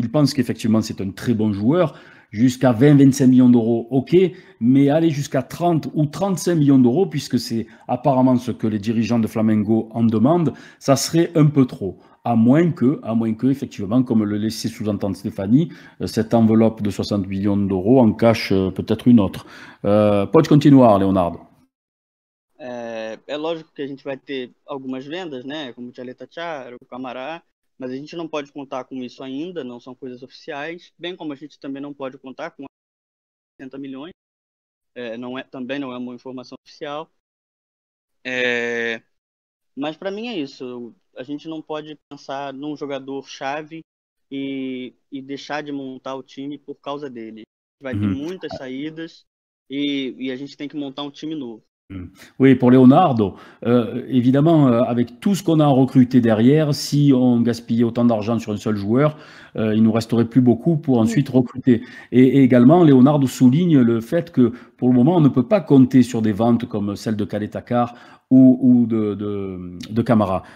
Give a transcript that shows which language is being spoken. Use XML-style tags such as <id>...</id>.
<fr>Il pense qu'effectivement, c'est un très bon joueur. Jusqu'à 20-25 millions d'euros, ok, mais aller jusqu'à 30 ou 35 millions d'euros, puisque c'est apparemment ce que les dirigeants de Flamengo en demandent, ça serait un peu trop. À moins que, effectivement, comme le laissait sous-entendre Stéphanie, cette enveloppe de 60 millions d'euros en cache peut-être une autre.</fr> <pt>Pode continuar, Leonardo. É lógico que a gente vai ter algumas vendas, né, como o Tchaleta Chara, o Camará, mas a gente não pode contar com isso ainda, não são coisas oficiais, bem como a gente também não pode contar com 60 milhões, também não é uma informação oficial. Mas para mim é isso, a gente não pode pensar num jogador-chave e deixar de montar o time por causa dele. Vai ter muitas saídas e a gente tem que montar um time novo.</pt> <fr>Oui, pour Leonardo, évidemment, avec tout ce qu'on a recruté derrière, si on gaspillait autant d'argent sur un seul joueur, il nous resterait plus beaucoup pour ensuite recruter. Et également, Leonardo souligne le fait que pour le moment, on ne peut pas compter sur des ventes comme celle de Caleta-Car ou de Camara.</fr>